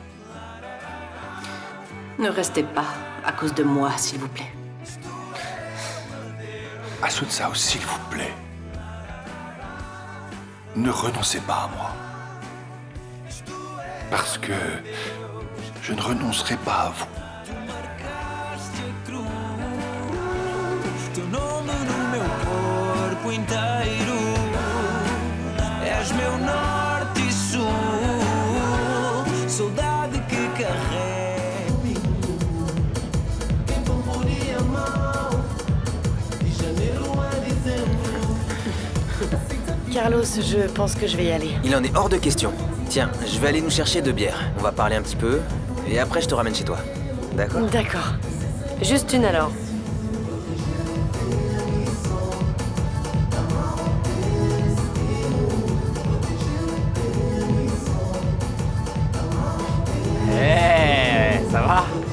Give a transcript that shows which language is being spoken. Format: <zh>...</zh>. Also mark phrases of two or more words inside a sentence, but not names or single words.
<fr>Ne restez pas à cause de moi, s'il vous plaît. Asuncao, s'il vous plaît. Ne renoncez pas à moi. Parce que je ne renoncerai pas à vous.</fr> <pt>Teu nome no meu corpo inteiro. És meu norte e sul. Saudade que carrego. Então poria mal. De janeiro a dezembro.</pt> <fr>Carlos, je pense que je vais y aller. Il en est hors de question. Tiens, je vais aller nous chercher 2 bières. On va parler un petit peu, et après je te ramène chez toi. D'accord? D'accord. Juste une alors. Ça va?</fr>